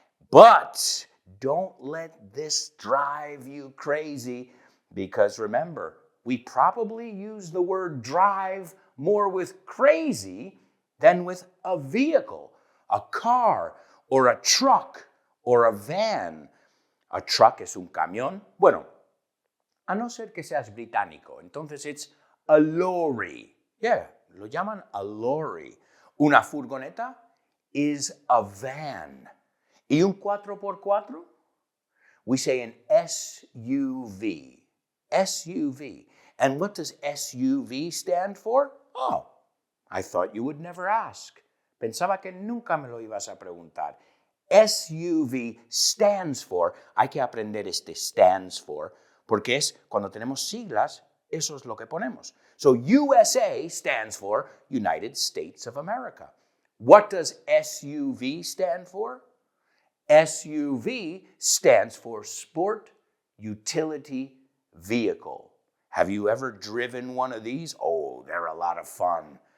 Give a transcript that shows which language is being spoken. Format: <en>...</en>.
<en>But don't let this drive you crazy, because remember, we probably use the word drive more with crazy than with a vehicle, a car, or a truck, or a van.</en> <es>A truck es un camión. Bueno, a no ser que seas británico, entonces</es> <en>it's a lorry. Yeah,</en> <es>lo llaman</es> <en>a lorry.</en> <es>Una furgoneta</es> <en>is a van.</en> <es>¿Y un 4x4?</es> <en>We say an SUV. SUV. And what does SUV stand for? Oh, I thought you would never ask.</en> <es>Pensaba que nunca me lo ibas a preguntar.</es> <en>SUV stands for,</en> <es>hay que aprender este stands for, porque es cuando tenemos siglas, eso es lo que ponemos.</es> <en>So USA stands for United States of America. What does SUV stand for? SUV stands for Sport Utility Vehicle. Have you ever driven one of these? Oh, they're a lot of fun.</en>